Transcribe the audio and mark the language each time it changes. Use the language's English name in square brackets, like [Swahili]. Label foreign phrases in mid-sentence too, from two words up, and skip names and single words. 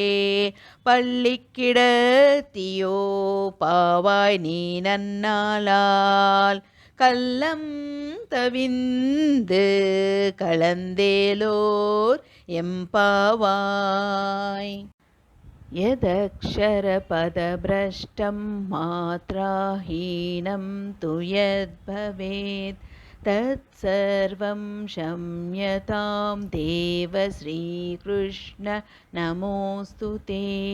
[Tamil] பள்ளிக்கிடத்தியோ பாவாய் நீ நன்னாளால் கள்ளம் தவிந்து கலந்தேலோர் [Sanskrit] எம்பாவாய் यदक्षरपदभ्रष्टं मात्राहीनं तु यद्भवेत् तत्सर्वं क्षम्यतां देव श्रीकृष्ण नमोऽस्तु ते